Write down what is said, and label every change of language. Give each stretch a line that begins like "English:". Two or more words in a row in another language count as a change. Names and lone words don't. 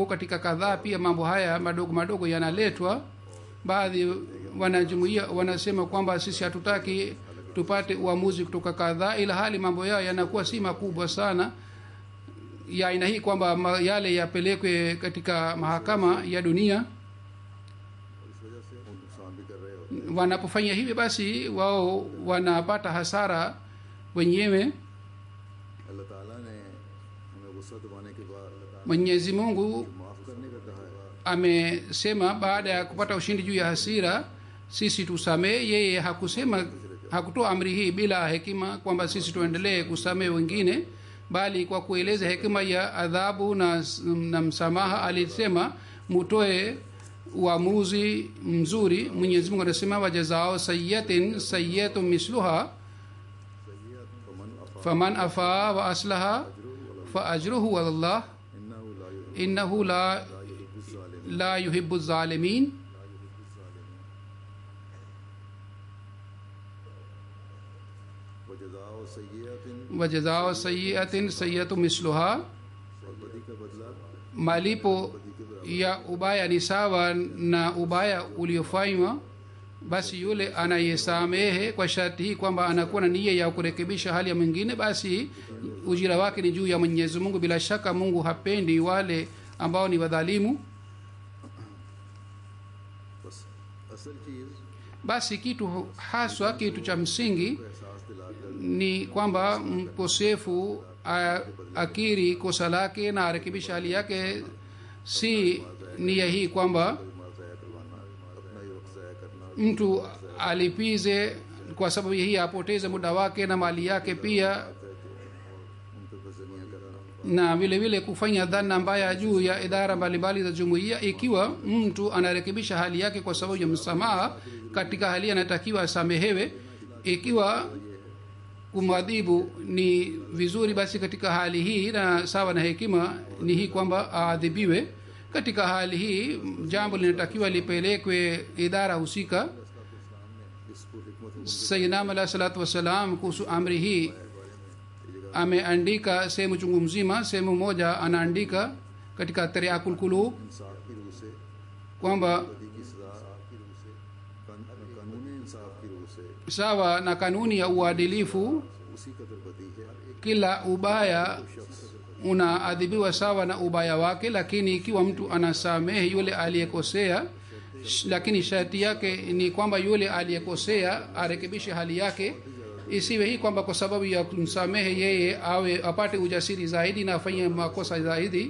Swahili: Katika kadhaa pia mambo haya madogo madogo yanaletwa. Baadhi wanajumuia wanasema kwamba sisi hatutaki tupate uamuzi kutoka kadhaa, ila hali mambo yao yanakuwa si makubwa sana ya aina hii kwamba yale yapelekwe katika mahakama ya dunia.
Urdu: और इस वजह से वो नुकसान भी कर रहे होते
Swahili: Wanapofanya hivi, basi wao wanapata hasara wenyewe.
Urdu: हैं। अल्लाह ताला ने हमें गुस्सा दबाने के बाद
Swahili: Mwenyezi Mungu
Urdu: माफ़ करने का कहा है।
Swahili: amesema baada ya kupata ushindi juu ya hasira sisi tusamehe. Yeye hakutoa amri hii bila hekima kwamba sisi tuendelee kusamehe wengine, bali kwa kueleza hekima ya adhabu na msamaha alisema mutoe uamuzi mzuri. Mwenyezi Mungu anasema
Arabic: وجزاء سيئة سيئة مثلها فمن عفا وأصلح فأجره على الله إنه لا يحب الظالمين. وجزاء سيئة وجزاء سيئة سيئة مثلها,
Urdu: और बदी का बदला
Swahili: malipo ya ubaya ni sawa na ubaya uliofanywa. Basi yule anayesamehe kwa sharti hii kwamba anakuwa na nia ya kurekebisha hali ya mwingine, basi ujira wake ni juu ya Mwenyezi Mungu. Bila shaka Mungu hapendi wale ambao ni wadhalimu.
Urdu: बस असल चीज़
Swahili: Basi kitu haswa, kitu cha msingi
Urdu: एहसास दिलाकर
Swahili: ni kwamba mkosefu akiri kosa lake na arekebisha hali yake, si nia hii kwamba
Urdu: माल ज़ाया करवाना, अपना ही वक्त ज़ाया करना,
Swahili: mtu alipize kwa sababu hii apoteze muda wake na mali yake pia,
Urdu: उन पर बज़नियाँ करना।
Swahili: na vile vile kufanya dhana mbaya juu ya idara mbalimbali za jumuiya. Ikiwa mtu anarekebisha hali yake kwa sababu ya msamaha, katika hali anatakiwa asamehewe. Ikiwa kumwadhibu ni vizuri, basi katika hali hii na sawa na hekima ni hii kwamba aadhibiwe. Katika hali hii jambo linatakiwa lipelekwe idara husika.
Urdu: इसको हिकमत
Arabic: سيدنا عليه الصلاة والسلام
Swahili: kuhusu amri hii ameandika sehemu chungu mzima. Sehemu moja anaandika katika Tariqul Qulub
Urdu: इंसाफ की रूह से,
Swahili: kwamba
Urdu: बदी की सजा की रूह से, कानूनी इंसाफ की रूह से
Swahili: sawa na kanuni ya uadilifu,
Urdu: उसी कदर बदी है।
Swahili: kila ubaya unaadhibiwa sawa na ubaya wake. Lakini ikiwa mtu anasamehe yule aliyekosea, lakini sharti yake ni kwamba yule aliyekosea arekebishe hali yake. Isiwe hii kwamba kwa sababu ya kumsamehe yeye awe apate ujasiri zaidi na afanye makosa zaidi.